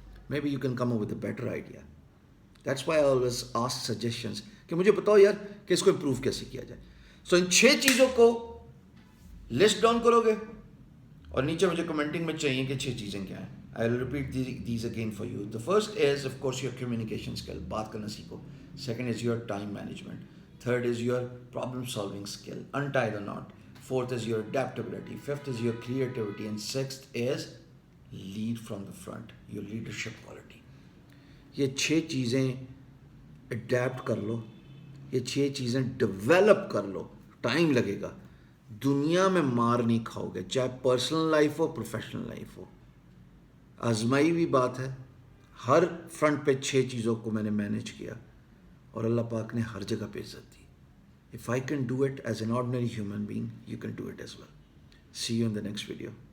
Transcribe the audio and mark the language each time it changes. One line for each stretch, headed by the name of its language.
English: Maybe you can come up with a better idea. That's why I always ask suggestions
Urdu: کہ مجھے بتاؤ یار کہ اس کو امپروو کیسے کیا جائے. سو ان 6 چیزوں کو لسٹ ڈاؤن کرو گے اور نیچے مجھے کمنٹنگ میں چاہیے کہ 6 چیزیں کیا ہیں.
English: I will repeat these again for you. The first is of course your communication skill,
Urdu: بات کرنا سیکھو.
English: Second is your time management. Third is your problem solving skill, untie the knot. Fourth is your adaptability. Fifth is your creativity. And sixth is lead from the front, your leadership quality.
Urdu: یہ 6 چیزیں adapt کر لو، یہ 6 چیزیں develop کر لو. Time لگے گا، دنیا میں مار نہیں کھاؤ گے، چاہے پرسنل لائف ہو پروفیشنل لائف ہو. آزمائی ہوئی بات ہے. ہر فرنٹ پہ 6 چیزوں کو میں نے مینیج کیا اور اللہ پاک نے ہر جگہ پہ عزت دی.
English: If I can do it as an ordinary human being, you can do it as well. See you in the next video.